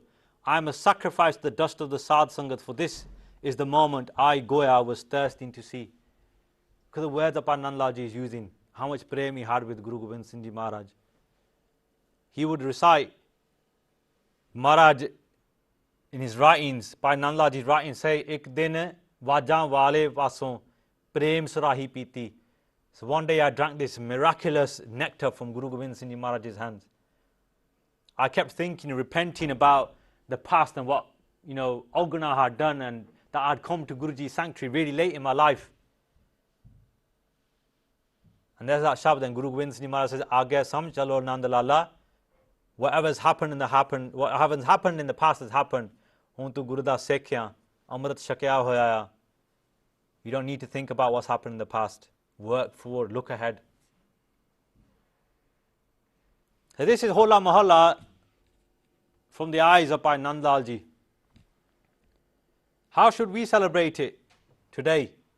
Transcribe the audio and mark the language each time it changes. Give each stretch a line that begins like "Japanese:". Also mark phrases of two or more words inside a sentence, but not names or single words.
English: I must sacrifice the dust of the Sadh Sangat, for this is the moment I, Goya, was thirsting to see. Because the words that Bhai Nand Lal Ji is using, how much prem he had with Guru Gobind Singh Ji Maharaj. He would recite, Maharaj, in his writings, Bhai Nand Lal Ji's writings say,
Punjabi: ਇਕ ਦਿਨ ਵਜਨ ਵਾਲੇ ਵਾਸੋਂ ਪ੍ਰੇਮ ਸੁਰਾਹੀ ਪੀਤੀ.
English: So one day I drank this miraculous nectar from Guru Gobind Singh Ji Maharaj's hands. I kept thinking, repenting about the past and what, you know, Ogana had done, and that I'd come to Guruji's sanctuary really late in my life. And there's that shabd, and Guru Gobind Singh Ji Maharaj says,
Punjabi: ਅੱਗੇ ਸਮਝ ਚਲੋ ਨੰਦ ਲਾਲਾ,
English: whatever's happened in the past has happened.
Punjabi: ਹੁਣ ਤੂੰ ਗੁਰੂ ਦਾ ਸਿੱਖਿਆ, ਅੰਮ੍ਰਿਤ ਛਕਿਆ ਹੋਇਆ.
English: You don't need to think about what's happened in the past. Work forward, look ahead. So this is Holla Mahalla from the eyes of Bhai Nand Lal Ji. How should we celebrate it today?